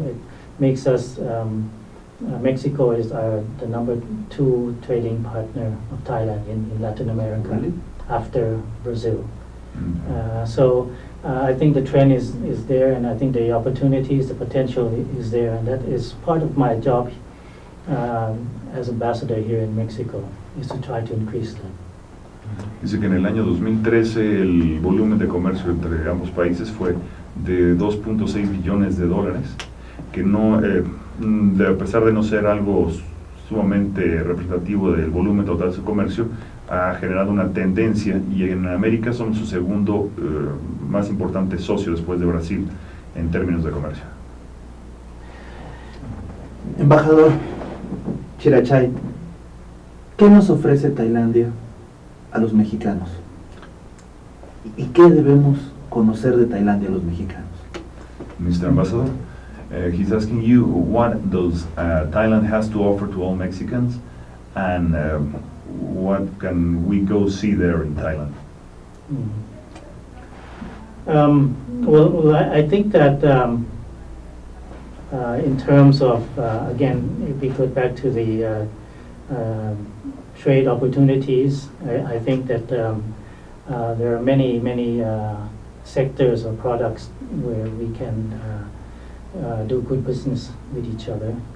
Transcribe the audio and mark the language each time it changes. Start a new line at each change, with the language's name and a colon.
English: It makes us Mexico is the number 2 trading partner of Thailand in Latin America, Really? after Brazil. Mm. So I think the trend is there, and I think the opportunities, the potential is there, and that is part of my job as ambassador here in Mexico, is to try to increase that.
Spanish: Dice que en el año 2013 el volumen de comercio entre ambos países fue de 2.6 billones de dólares, que no, a pesar de no ser algo sumamente representativo del volumen total de su comercio, ha generado una tendencia, y en América son su segundo más importante socio después de Brasil en términos de comercio. Embajador Chirachai, ¿qué nos ofrece Tailandia a los mexicanos? ¿Y qué debemos conocer de Tailandia a los mexicanos?
English: Mr. Ambassador, he's asking you what does Thailand has to offer to all Mexicans, and what can we go see there in Thailand? Well, I think that in terms of, again, if we go back to the trade opportunities, I think that there are many sectors or products where we can do good business with each other.